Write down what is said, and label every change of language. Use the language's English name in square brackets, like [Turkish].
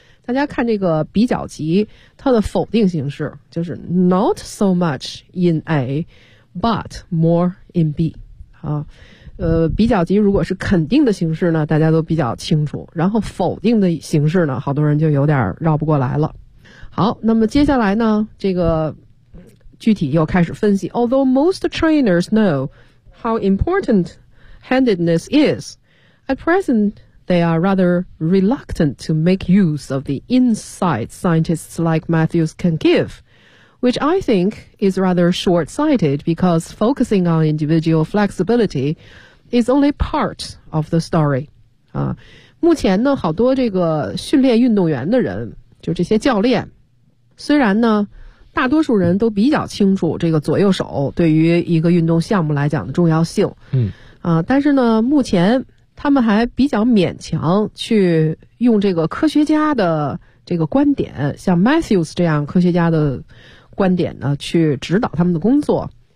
[Chinese] 大家看这个比较级，它的否定形式就是 [English] not so much in A but more in B [Chinese] 啊。比较级如果是肯定的形式呢，大家都比较清楚，然后否定的形式呢，好多人就有点绕不过来了。好，那么接下来呢，这个具体又开始分析。 [English] Although most trainers know how important handedness is, at present they are rather reluctant to make use of the insight scientists like Matthews can give, which I think is rather short-sighted because focusing on individual flexibility is only part of the story. [Chinese] 目前呢，好多这个训练运动员的人，就这些教练，虽然呢，大多数人都比较清楚这个左右手对于一个运动项目来讲的重要性，但是呢，目前他们还比较勉强去用这个科学家的这个观点，像 Matthews 这样科学家的观点呢，去指导他们的工作。